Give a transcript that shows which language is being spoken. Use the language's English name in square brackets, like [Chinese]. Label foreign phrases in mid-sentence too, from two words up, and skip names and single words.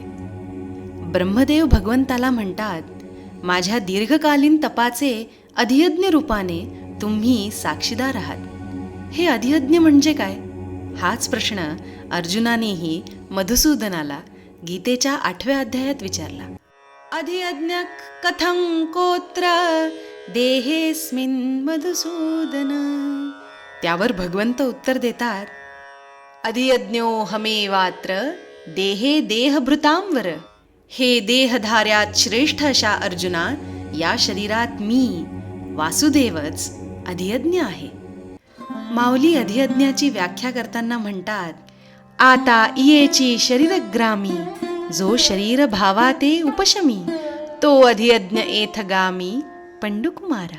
[Marathi] ब्रह्मदेव भगवंताला म्हणतात, माझ्या दीर्घकालीन तपाचे अधियज्ञ रूपाने तुम्ही साक्षीदार आहात. हे अधियज्ञ म्हणजे काय? हाच प्रश्न अर्जुनानेही मधुसूदनाला गीतेच्या 8व्या अध्यायात विचारला. [Sanskrit] अधियज्ञ कथं कोत्र देहेस्मिन् मधुसूदन. [Marathi] त्यावर भगवंत उत्तर देतात, [Sanskrit] अधियज्ञो हमेवात्र देहे देहभृतांवर. [Marathi] हे देहधार्यात श्रेष्ठ अशा अर्जुना, या शरीरात मी वासुदेवच अधियज्ञ आहे. माऊली अधियज्ञाची व्याख्या करताना म्हणतात, आता इयेची शरीरग्रामी, जो शरीर भावाते उपशमी, तो अधियज्ञ एथगामी पंडुकुमारा.